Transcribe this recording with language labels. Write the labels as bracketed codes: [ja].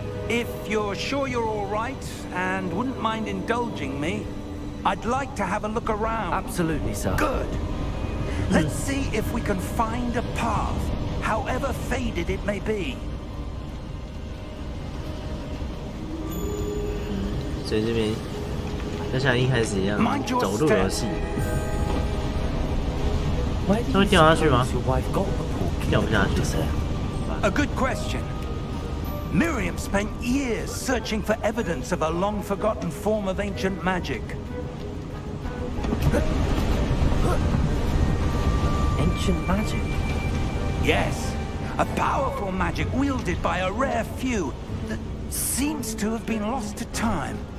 [en] If you're sure you're all right and wouldn't mind indulging me, I'd like to have a look around. Absolutely, sir. Good. Let's see if we can find a path, however faded it may be. [zh] 所以这边就像一开始一样走路游戏，它会掉下去吗？掉不下去。 [en] A good question. Miriam spent years searching for evidence of a long-forgotten form of ancient magic. Ancient magic? Yes, a powerful magic wielded by a rare few that seems to have been lost to time.